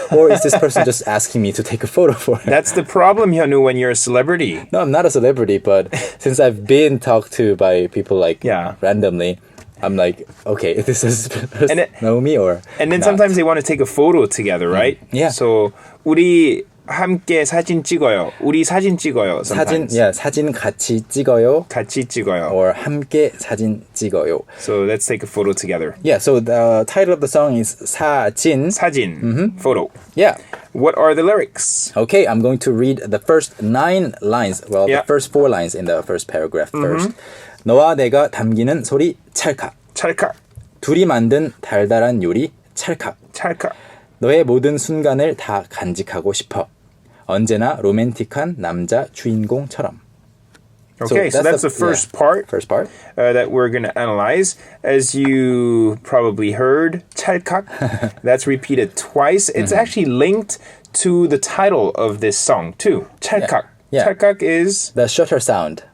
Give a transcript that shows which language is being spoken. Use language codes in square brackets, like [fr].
[en] Or is this person just asking me to take a photo for it? That's the problem, Hyunwoo, when you're a celebrity. No, I'm not a celebrity, but since I've been talked to by people like randomly, I'm like, okay, this is know me or And then not. sometimes they want to take a photo together, right? Yeah. [ko] So 우리 함께 사진 찍어요. 우리 사진 찍어요. 사진, [en] Sometimes. [ko] 사진 같이 찍어요. 같이 찍어요. Or 함께 사진 찍어요. [en] So let's take a photo together. Yeah, so the title of the song is 사진. [ko] 사진, photo. [en] Yeah. What are the lyrics? Okay, I'm going to read the first 9 lines. Well, Yeah. the first 4 lines in the first paragraph first. [ko] 너와 내가 담기는 소리 찰칵. 찰칵, 둘이 만든 달달한 요리 찰칵. 찰칵. 너의 모든 순간을 다 간직하고 싶어. 언제나 로맨틱한 남자 주인공처럼. [en] Okay, so that's the first part. First part. That we're going to analyze. As you probably heard, 찰칵, that's repeated twice. It's actually linked to the title of this song too. [ko] 찰칵. [en] Yeah. 찰칵 is The shutter sound.